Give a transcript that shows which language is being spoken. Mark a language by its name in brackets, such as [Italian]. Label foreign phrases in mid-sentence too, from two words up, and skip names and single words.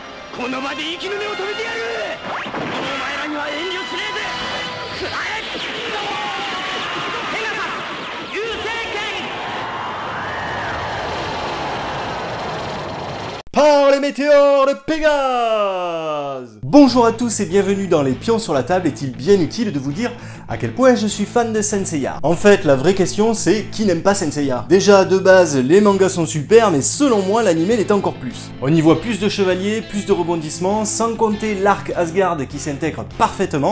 [Japanese] この場で息の根を止めてやる。お前らには遠慮しねえぜ。くらえ。ペガサス優勢権。 [French] Par les météores de Pégase! Bonjour à tous et bienvenue dans Les Pions sur la table. Est-il bien utile de vous dire à quel point je suis fan de Saint-Seiya? En fait, la vraie question c'est qui n'aime pas Saint-Seiya? Déjà, de base, les mangas sont super, mais selon moi, l'anime l'est encore plus. On y voit plus de chevaliers, plus de rebondissements, sans compter l'arc Asgard qui s'intègre parfaitement.